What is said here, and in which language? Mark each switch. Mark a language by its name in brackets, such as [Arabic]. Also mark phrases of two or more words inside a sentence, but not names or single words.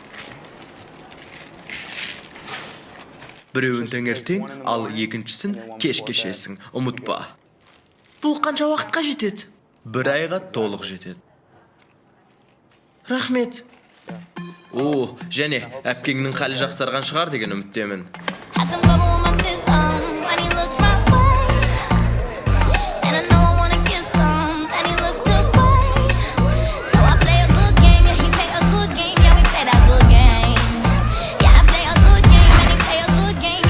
[Kazakh] Біреуін таңертең, ал екіншісін кеш кешесің. Ұмытпа. Бұл қанша уақытқа жетеді? 1 айға толық жетеді. Рахмет. О, және әпкеңнің халі жақсарған шығар деген үміттемін. [English] Had some trouble with my system. And he looked my way. And I know I wanna kiss him. And he looked away. So I play a good game. Yeah, he play a good game. Yeah, we play that good game. Yeah, I play a good game. And he play a good game.